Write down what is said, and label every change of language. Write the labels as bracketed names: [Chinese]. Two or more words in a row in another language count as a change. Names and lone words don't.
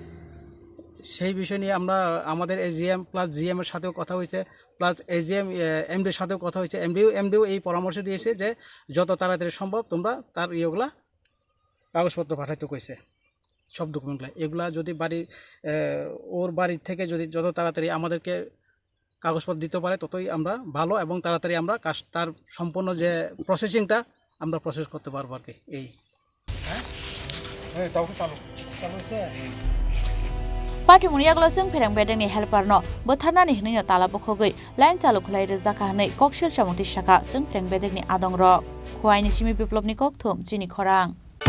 [Bangla] সেই বিষয় নিয়ে আমরা আমাদের এজিএম প্লাস জিএম এর সাথেও কথা হয়েছে প্লাস এজিএম এমডির সাথেও কথা হয়েছে এমডিও এই পরামর্শ দিয়েছে যে যত তাড়াতাড়ি সম্ভব তোমরা তার ইয়েগুলা কাগজপত্র পাঠাইতে কইছে সব ডকুমেন্টগুলো এগুলা যদি ওর বাড়ি থেকে যদি যত তাড়াতাড়ি আমাদেরকে কাগজপত্র দিতে পারে ততই আমরা ভালো এবং তাড়াতাড়ি আমরা কাজ তার সম্পূর্ণ যে প্রসেসিংটা আমরা প্রসেস করতে পারবো আর কি এই হ্যাঁ তখন চালু চালু হচ্ছে [Bodo] पाटिमुनि यागल जों फेरां बेदगनि हेल्पार न बोथारनानि हिनैनो ताला बखगै लाइन चालु खलाय रोजाखा हनै ककसिल सामुंति साका जों फेरां बेदगनि आदं रक खवाइनि सिमी बिप्लबनि ककथुम चिनि खरां